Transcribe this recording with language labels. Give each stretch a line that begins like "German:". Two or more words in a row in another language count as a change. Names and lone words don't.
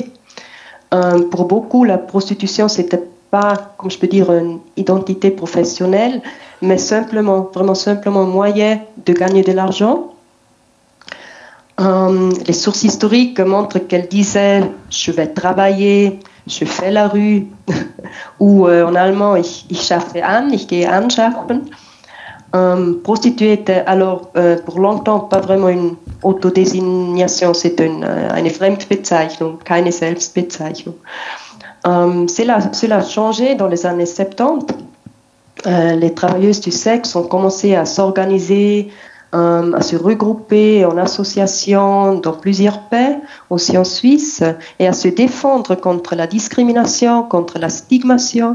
French: Pour beaucoup, la prostitution, c'était pas, comme je peux dire, une identité professionnelle, mais vraiment simplement un moyen de gagner de l'argent. Les sources historiques montrent qu'elle disait « je vais travailler », « je fais la rue » ou en allemand «
German: ich schaffe an »,« ich gehe anschaffen ».
French: Prostituée était alors pour longtemps pas vraiment une autodésignation, c'est
German: eine Fremdbezeichnung, keine Selbstbezeichnung.
French: Cela a changé dans les années 70. Les travailleuses du sexe ont commencé à s'organiser, à se regrouper en associations dans plusieurs pays, aussi en Suisse, et à se défendre contre la discrimination, contre la stigmatisation.